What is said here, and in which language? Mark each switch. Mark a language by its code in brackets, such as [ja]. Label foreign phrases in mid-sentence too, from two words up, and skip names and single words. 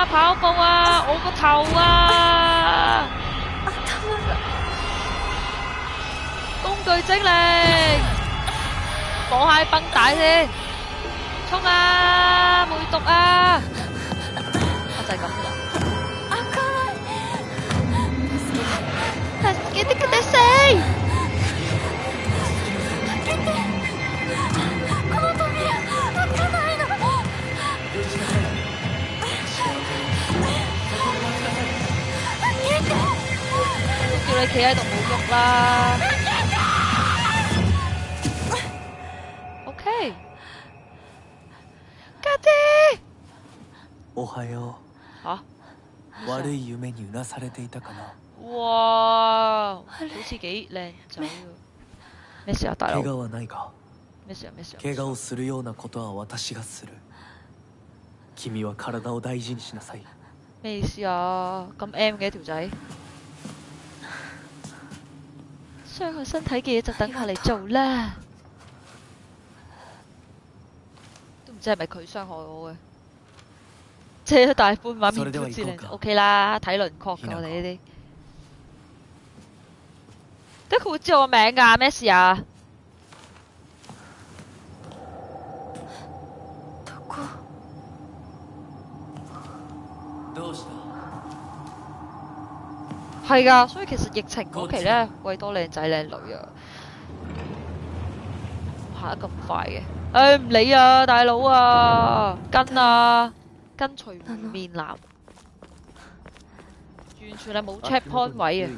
[yue] 跑步啊！我個頭啊！工具精靈，綁下繃帶先，衝啊！梅毒啊！就係咁啦。 [ja] 助けてください！この扉開かないの。 [yue] 叫你企喺度冇喐啦。OK， 家姐。 [ja] おはよう。悪い夢にうなされていたかな。 [yue] 哇，好似幾靚仔喎。咩事啊，大佬？ [ja] 怪我はないか。 [yue] 咩事啊？ [ja] 怪我をするようなことは私がする。君は体を大事にしなさい。 [yue] 咩意思啊？咁 M 嘅條仔，傷害身體嘅嘢就等我嚟做啦。唔知係咪佢傷害我嘅，遮大半畫面都知靚。OK 啦，睇輪廓㗎我哋呢啲。點解佢會知我個名㗎？咩事啊？ [ja] どうした？ [yue] 係㗎，所以其實疫情嗰期咧，貴多靚仔靚女啊，行得咁快嘅。唔理啊，大佬啊，跟隨湖面男，完全係冇 checkpoint 位啊！